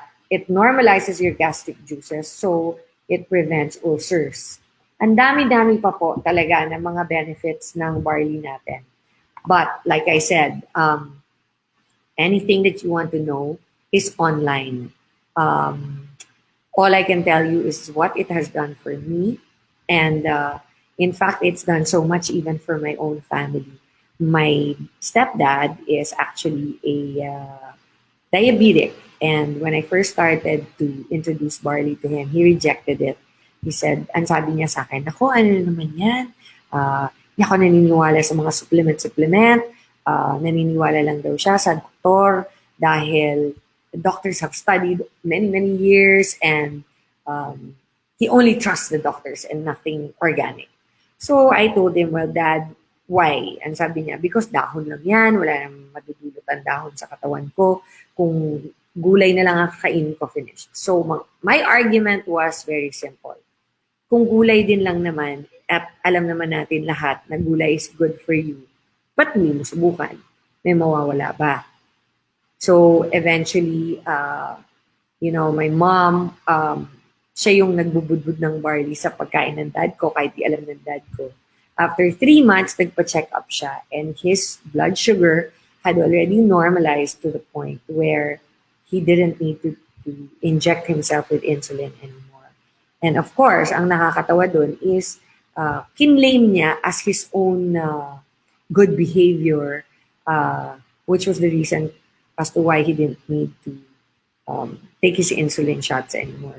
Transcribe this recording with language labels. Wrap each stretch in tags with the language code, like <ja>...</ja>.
<en>It normalizes your gastric juices, so it prevents ulcers.</en> <tl>Ang dami-dami pa po talaga ng mga benefits ng barley natin.</tl> <en>But like I said, anything that you want to know is online. All I can tell you is what it has done for me. And in fact, it's done so much even for my own family. My stepdad is actually a diabetic. And when I first started to introduce barley to him, he rejected it. He said,</en> <tl>ang sabi niya sa akin, ako, ano naman yan? Hindi ako naniniwala sa mga supplement. Naniniwala lang daw siya sa doktor dahil</tl> <en>the doctors have studied many, many years and he only trusts the doctors and nothing organic. So I told him, well, Dad, why?</en> <tl>Ang sabi niya, because dahon lang yan, wala nang madudulot ang dahon sa katawan ko. Kung gulay na lang ang kakainin ko, finished.</tl> <en>So, my argument was very simple.</en> <tl>Kung gulay din lang naman, at alam naman natin lahat na gulay</tl> <en>is good for you,</en> <tl>ba't hindi mo subukan? May mawawala ba?</tl> <en>So, eventually, my mom,</en> <tl>siya yung nagbubudbud ng barley sa pagkain ng dad ko, kahit di alam ng dad ko.</tl> <en>After 3 months,</en> <tl>nagpa-check up siya,</tl> <en>and his blood sugar had already normalized to the point where he didn't need to inject himself with insulin anymore. And of course,</en> <tl>ang nakakatawa dun</tl> <en>is</en> <tl>kinlaim niya</tl> <en>as his own good behavior, which was the reason as to why he didn't need to take his insulin shots anymore.</en>